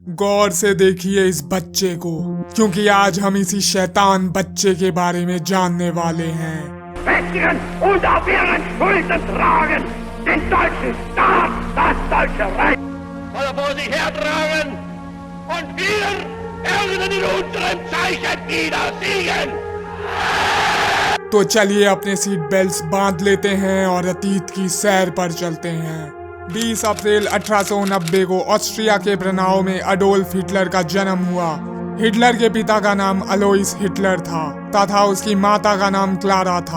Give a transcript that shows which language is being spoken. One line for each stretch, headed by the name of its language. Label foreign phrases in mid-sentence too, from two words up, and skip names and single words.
Hindi: गौर से देखिए इस बच्चे को, क्योंकि आज हम इसी शैतान बच्चे के बारे में जानने वाले हैं।
German: Rechtfertigen und auf ihren Schultern tragen den deutschen Staat, das deutsche Reich. Soll vor sich hertragen und wir werden in unserem Zeichen wieder siegen.
Hindi: तो चलिए अपने
English: seat belts
Hindi: बांध लेते हैं और अतीत की सैर पर चलते हैं। 20 अप्रैल 1890 को ऑस्ट्रिया के ब्रनाउ में अडोल्फ हिटलर का जन्म हुआ। हिटलर के पिता का नाम अलोइस हिटलर था तथा उसकी माता का नाम क्लारा था।